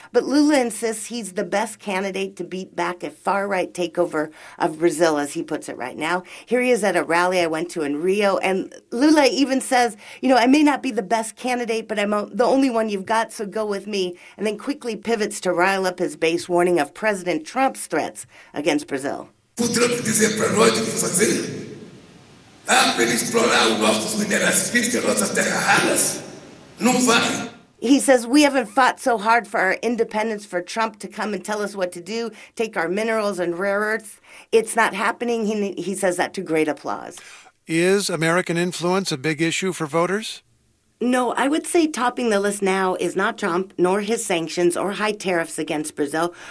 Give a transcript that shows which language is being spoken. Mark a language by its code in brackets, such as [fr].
[en] But Lula insists he's the best candidate to beat back a far-right takeover of Brazil, as he puts it right now. Here he is at a rally I went to in Rio. And Lula even says, you know, I may not be the best candidate, but I'm the only one you've got, so go with me, and then quickly pivots to rile up his base, warning of President Trump's threats against Brazil. [pt] O Trump dizer para nós o que fazer? Ah, para ele explorar os nossos minerais físicos, nossas terras raras? Não vai. [en] He says, we haven't fought so hard for our independence for Trump to come and tell us what to do, take our minerals and rare earths. It's not happening. He says that to great applause. Is American influence a big issue for voters? No, I would say topping the list now is not Trump, nor his sanctions or high tariffs against Brazil.